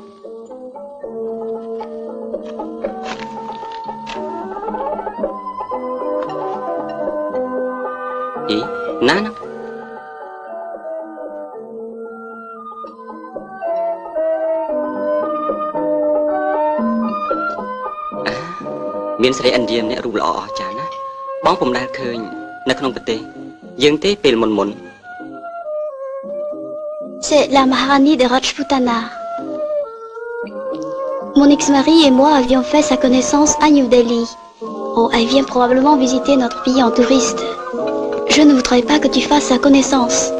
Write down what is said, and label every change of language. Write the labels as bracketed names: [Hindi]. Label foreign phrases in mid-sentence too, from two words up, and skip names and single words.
[Khmer] ណាណាមានស្រីឥណ្ឌាម្នាក់រូបល្អអស្ចារ្យណាស់បងពុំដែលឃើញនៅក្នុងប្រទេសយើងទេពេលមុន [French] C'est la Maharani de Rajputana. Mon ex-mari et moi avions fait sa connaissance à New Delhi. Oh, elle vient probablement visiter notre pays en touriste. Je ne voudrais pas que tu fasses sa connaissance.